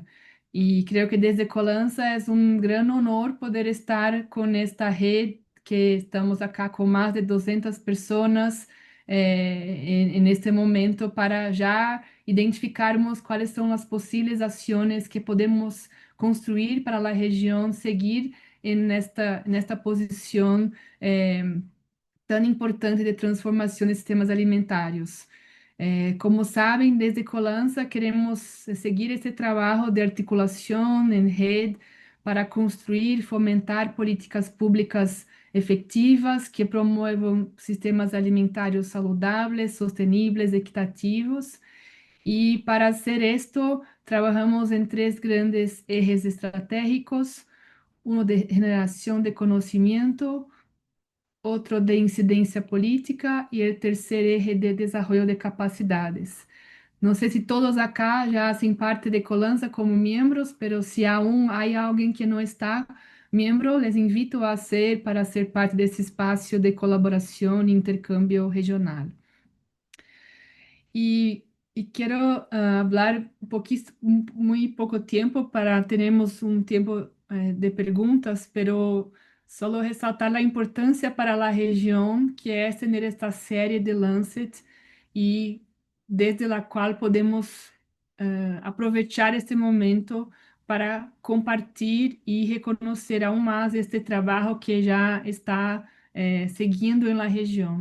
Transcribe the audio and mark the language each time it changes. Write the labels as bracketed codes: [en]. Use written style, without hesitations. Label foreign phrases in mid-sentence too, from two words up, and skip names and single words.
[es] Y creo que desde Colanza es un gran honor poder estar con esta red que estamos acá con más de 200 personas en este momento para ya identificarmos cuáles son las posibles acciones que podemos construir para la región seguir en esta posición tan importante de [pt] transformação de sistemas alimentários. Como sabem, desde Colança queremos seguir esse trabalho de articulação em rede para construir e fomentar políticas públicas efetivas que promovam sistemas alimentários saudáveis, sosteníveis, equitativos. [es] E para hacer esto, [pt] trabalhamos em três grandes ejes estratégicos: um de generação de conhecimento, outro de incidência política e o terceiro eje de desenvolvimento de capacidades. Não sei se todos acá já fazem parte de Colança como membros, mas se aún há alguém que não está membro, [es] les invito a ser para ser parte [pt] desse espaço de colaboração e intercâmbio regional. [es] Y, y quiero hablar un poquito, muy poco tiempo para tenemos un tiempo de preguntas, pero solo resaltar la importancia para la región que es tener esta serie de Lancet y desde la cual podemos aprovechar este momento para compartir y reconocer aún más este trabajo que ya está seguindo en la región.